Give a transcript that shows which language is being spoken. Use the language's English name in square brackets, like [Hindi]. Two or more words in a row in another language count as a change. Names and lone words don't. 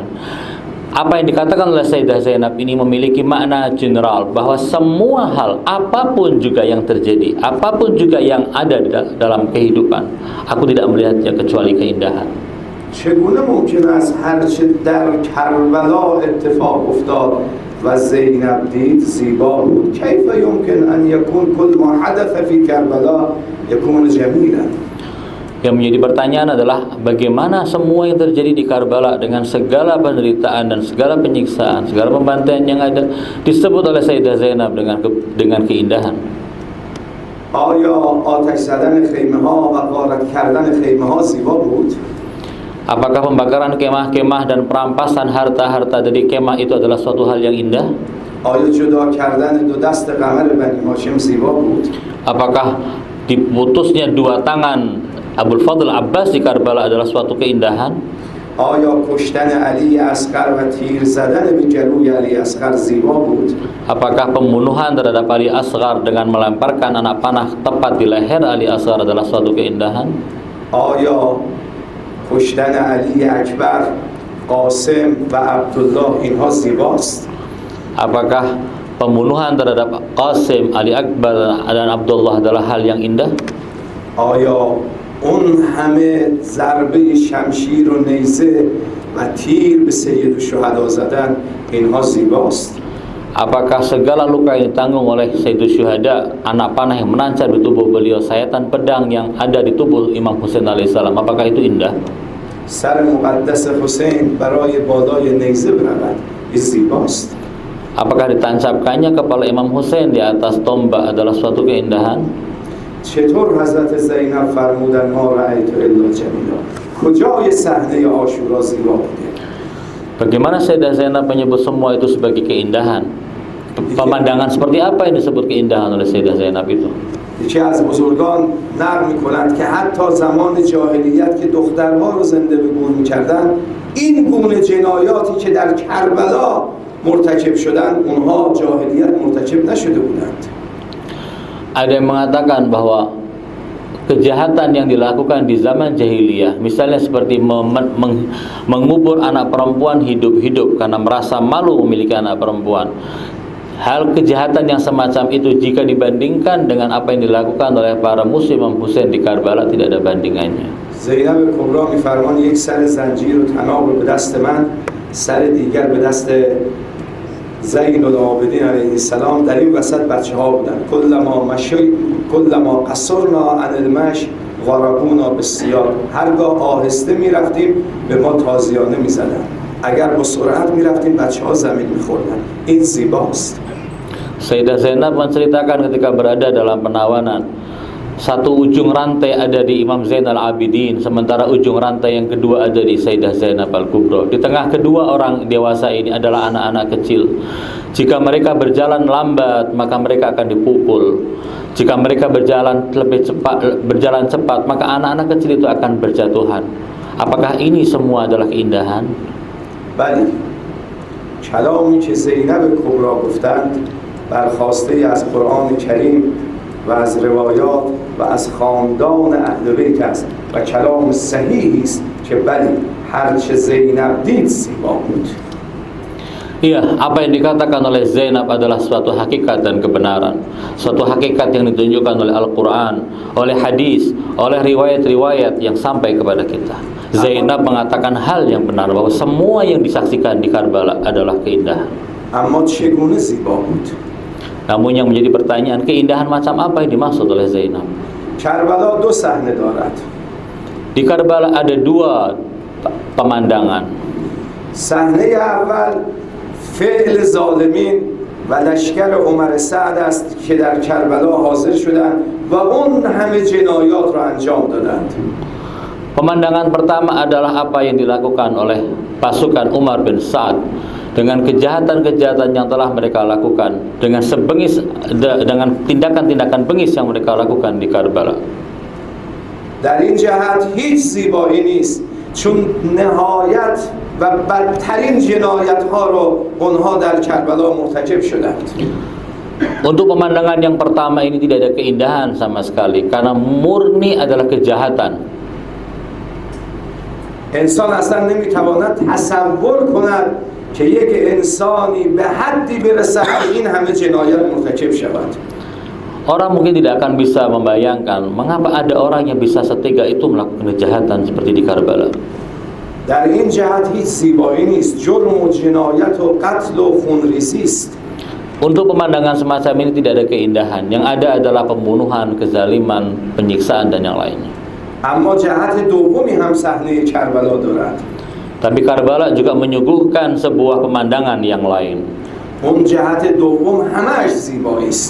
[Indonesian] Apa yang dikatakan oleh Sayyidah Zainab ini memiliki makna general, bahwa semua hal, apapun juga yang terjadi, apapun juga yang ada di dalam kehidupan, aku tidak melihatnya kecuali keindahan. [Persian] چگونه ممکن است هرچه در کربلا اتفاق افتاد و زینب دید زیبا بود؟ [Arabic] کیف يمكن ان يكون كل ما حدث في کربلا يكون جميلا؟ [Indonesian] Yang menjadi pertanyaan adalah bagaimana semua yang terjadi di Karbala dengan segala penderitaan dan segala penyiksaan, segala pembantaian yang ada disebut oleh Sayyidah Zainab dengan keindahan. [Persian] آیا آتش زدن خیمه ها و غارت کردن خیمه ها زیبا بود؟ [Indonesian] Apakah pembakaran kemah-kemah dan perampasan harta-harta dari kemah itu adalah suatu hal yang indah? [Persian] آیا جدا کردن دو دست قمر بنی هاشم زیبا بود؟ [Indonesian] Apakah diputusnya dua tangan Abul Fadl Abbas di Karbala adalah suatu keindahan? [Persian] آیا کشتن علی اصغر و تیر زدن به گلوی علی اصغر زیبا بود؟ [Indonesian] Apakah pembunuhan terhadap Ali Asghar dengan melemparkan anak panah tepat di leher Ali Asghar adalah suatu keindahan? [Persian] آیا کشتن علی اکبر، قاسم و عبدالله اینها زیباست؟ [Indonesian] Apakah pembunuhan terhadap Qasim, Ali Akbar dan Abdullah adalah hal yang indah? [Persian] آیا اون همه ضربه شمشیر و نیزه و تیر به سید الشهدا زدن اینها زیباست؟ [Indonesian] Apakah segala luka yang ditanggung oleh Sayyidus Syuhada, anak panah yang menancap di tubuh beliau, sayatan pedang yang ada di tubuh Imam Husain alaihissalam, apakah itu indah? [Persian] سر مقدس حسین برای بالای نیزه برود، این زیباست؟ [Indonesian] Apakah ditancapkannya kepala Imam Husain di atas tombak adalah suatu keindahan? [Persian] چطور حضرت زینب فرمودن [Arabic] ما رأیت الا جمیلا؟ [Persian] کجای صحنه عاشورا زیبا بوده؟ [Indonesian] Bagaimana Sayyidah Zainab menyebut semua itu sebagai keindahan? Pemandangan seperti apa yang disebut keindahan oleh Sayyidah Zainab itu? [Persian] یکی از بزرگان نقل می‌کند که حتی زمان جاهلیت که دخترها رو زنده به گور می‌کردن، این گونه جنایاتی که در کربلا مرتکب شدن اونها جاهلیت مرتکب نشده بودند. [Indonesian] Ada yang mengatakan bahwa kejahatan yang dilakukan di zaman jahiliyah, misalnya seperti mengubur anak perempuan hidup-hidup karena merasa malu memiliki anak perempuan, hal kejahatan yang semacam itu jika dibandingkan dengan apa yang dilakukan oleh para muslim Imam Husain di Karbala tidak ada bandingannya. [Persian] زینب کبرا می‌فرمان یک سر زنجیر و طناب به دست من، سر دیگر به دست زین العابدین [Arabic] علیه السلام، [Persian] در این وسط بچه‌ها بودن. [Arabic] کلما قصرنا عن المشی غرقونا بالسیاق، [Persian] هرگاه آهسته می‌رفتیم به ما تازیانه می‌زدن، اگر با سرعت می‌رفتیم بچه‌ها زمین می‌خوردن. این زیباست. [Indonesian] Sayyidah Zainab menceritakan ketika berada dalam penawanan, satu ujung rantai ada di Imam Zainal Abidin, sementara ujung rantai yang kedua ada di Sayyidah Zainab Al-Kubra. Di tengah kedua orang dewasa ini adalah anak-anak kecil. Jika mereka berjalan lambat, maka mereka akan dipukul. Jika mereka berjalan cepat, maka anak-anak kecil itu akan berjatuhan. Apakah ini semua adalah keindahan? [Persian] بله کلامی که زینب کبرا گفتند برخواسته از قرآن کریم و از روایات و از خاندان اهل بیت است و کلام صحیحی است که بله هرچه زینب دید زیبا بود. [Indonesian] Iya, apa yang dikatakan oleh Zainab adalah suatu hakikat dan kebenaran. Suatu hakikat yang ditunjukkan oleh Al-Quran, oleh hadis, oleh riwayat-riwayat yang sampai kepada kita. Zainab mengatakan hal yang benar, bahwa semua yang disaksikan di Karbala adalah keindahan. Namun yang menjadi pertanyaan, keindahan macam apa yang dimaksud oleh Zainab? Di Karbala ada dua pemandangan. [Persian] صحنه اول فعل ظالمین و لشکر عمر سعد است که در کربلا حاضر شدند و اون همه جنایات را انجام دادند. [Indonesian] Pemandangan pertama adalah apa yang dilakukan oleh pasukan Umar bin Sa'ad dengan kejahatan-kejahatan yang telah mereka lakukan, dengan tindakan-tindakan bengis yang mereka lakukan di Karbala. [Persian] در این جهت هیچ زیبایی نیست چون نهایت و بدترین جنایت ها رو اونها در کربلا مرتکب شدند. [Indonesian] Untuk pemandangan yang pertama ini tidak ada keindahan sama sekali karena murni adalah kejahatan. [Persian] انسان اصلا نمیتواند تصور کند که یک انسانی به حدی برسد این همه جنایت مرتکب شود. [Indonesian] Orang mungkin tidak akan bisa membayangkan mengapa ada orang yang bisa setega itu melakukan kejahatan seperti di Karbala. [Persian] در این جهت هیچ زیبایی نیست جرم و جنایت و قتل و خونریزی است. [Indonesian] Untuk pemandangan semacam ini tidak ada keindahan. Yang ada adalah pembunuhan, kezaliman, penyiksaan dan yang lainnya. [Persian] اما جهت دومی هم صحنه کربلا دارد. [Indonesian] Tapi Karbala juga menyuguhkan sebuah pemandangan yang lain. [Persian] اون جهت دوم همه‌اش زیبایی است.